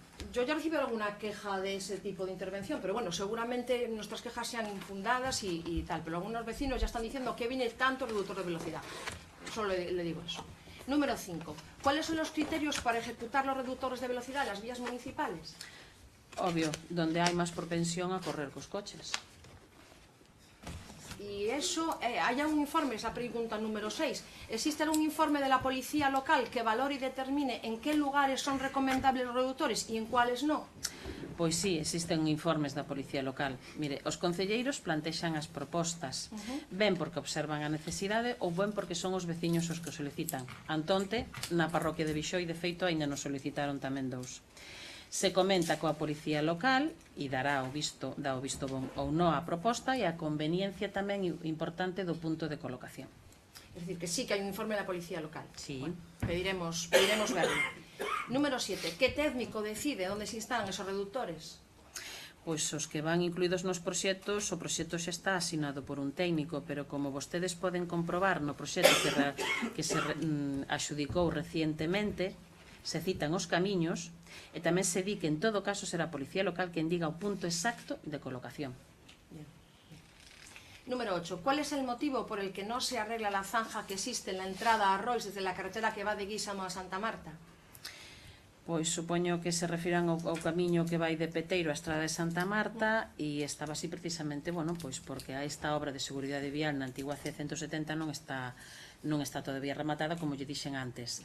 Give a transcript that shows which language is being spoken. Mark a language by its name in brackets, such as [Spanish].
[Spanish] Yo ya recibí alguna queja de ese tipo de intervención, pero bueno, seguramente nuestras quejas sean infundadas y tal, pero algunos vecinos ya están diciendo que viene tanto reductor de velocidad. Solo le digo eso. Número 5. ¿Cuáles son los criterios para ejecutar los reductores de velocidad en las vías municipales? [Galician] Obvio, donde hai máis propensión a correr cos coches. [Spanish] Y eso, haya un informe, esa pregunta número 6. ¿Existe algún informe de la policía local que valore y determine en qué lugares son recomendables los reductores y en cuáles no? [Galician] Pois sí, existen informes da Policía Local. Mire, os concelleiros plantexan as propostas, ben porque observan a necesidade ou ben porque son os veciños os que o solicitan. Antonte, na parroquia de Bixoi, de feito, aínda nos solicitaron tamén 2. Se comenta coa Policía Local e dá o visto bon ou non á proposta e a conveniencia tamén importante do punto de colocación. [Spanish] Es decir, [Galician] que sí que hai un informe da Policía Local. Sí. [Spanish] Bueno, pediremos verlo. Número 7. [Galician] Que técnico decide onde se instalan esos reductores? Pois os que van incluídos nos proxectos, o proxecto xa está asinado por un técnico, pero como vostedes poden comprobar no proxecto que se axudicou recientemente, se citan os camiños e tamén se di que en todo caso será a Policía Local quen diga o punto exacto de colocación. [Spanish] Número 8. ¿Cuál es el motivo por el que no se arregla la zanja que existe en la entrada a Arrois desde la carretera que va de Guísamo a Santa Marta? [Galician] Pois supoño que se refiran ao camiño que vai de Peteiro á Estrada de Santa Marta e estaba así precisamente, bueno, pois porque a esta obra de seguridade vial na antigua C170 non está todavía rematada, como lle dixen antes.